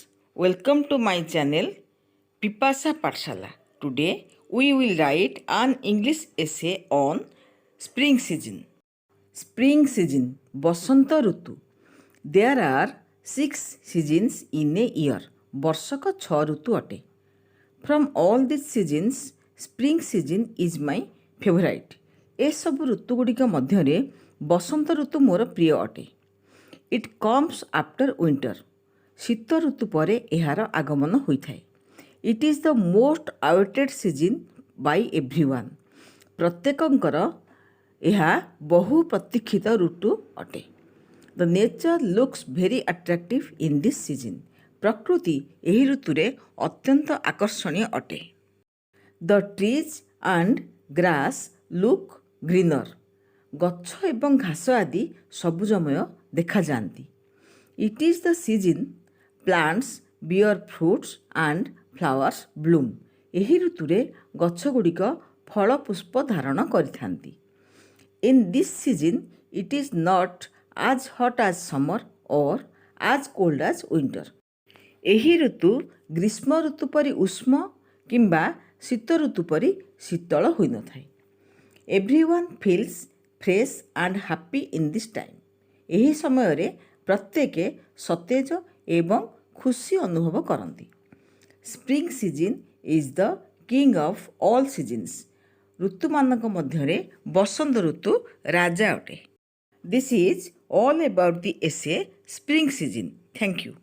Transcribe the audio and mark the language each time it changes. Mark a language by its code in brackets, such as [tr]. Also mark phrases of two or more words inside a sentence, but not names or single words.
[en] Welcome to my channel Pipasa Pathshala. Today we will write an English essay on spring season. Spring season, [or] ବସନ୍ତ ଋତୁ. [en] There are 6 seasons in a year. [or] ବର୍ଷକ 6 ଋତୁ ଅଟେ. [en] From all these seasons, spring season is my favorite. [or] ଏସବୁ ଋତୁଗୁଡ଼ିକ ମଧ୍ୟରେ ବସନ୍ତ ଋତୁ ମୋର ପ୍ରିୟ ଅଟେ. [en] It comes after winter. [or] ଶୀତ ଋତୁ ପରେ ଏହାର ଆଗମନ ହୋଇଥାଏ. [en] It is the most awaited season by everyone. [or] ପ୍ରତ୍ୟେକଙ୍କର ଏହା ବହୁ ପ୍ରତୀକ୍ଷିତ ଋତୁ ଅଟେ. [en] The nature looks very attractive in this season. [or] ପ୍ରକୃତି ଏହି ଋତୁରେ ଅତ୍ୟନ୍ତ ଆକର୍ଷଣୀୟ ଅଟେ. [en] The trees and grass look greener. [or] ଗଛ ଏବଂ ଘାସ ଆଦି ସବୁଜମୟ ଦେଖାଯାଆନ୍ତି. [en] It is the season plants bear fruits and flowers bloom. [or] ଏହି ଋତୁରେ ଗଛଗୁଡ଼ିକ ଫଳ ପୁଷ୍ପ ଧାରଣ କରିଥାନ୍ତି. [en] In this season, it is not as hot as summer or as cold as winter. [or] ଏହି ଋତୁ ଗ୍ରୀଷ୍ମ ଋତୁ ପରି ଉଷ୍ମ କିମ୍ବା ଶୀତ ଋତୁ ପରି ଶୀତଳ ହୋଇନଥାଏ. [en] Everyone feels fresh and happy in this time. [or] ଏହି ସମୟରେ ପ୍ରତ୍ୟେକ ସତେଜ ଏବଂ ଖୁସି ଅନୁଭବ କରନ୍ତି. [en] Spring season is the king of all seasons. [or] ଋତୁମାନଙ୍କ ମଧ୍ୟରେ ବସନ୍ତ ଋତୁ ରାଜା ଅଟେ. [en] This is all about the essay Spring season. Thank you.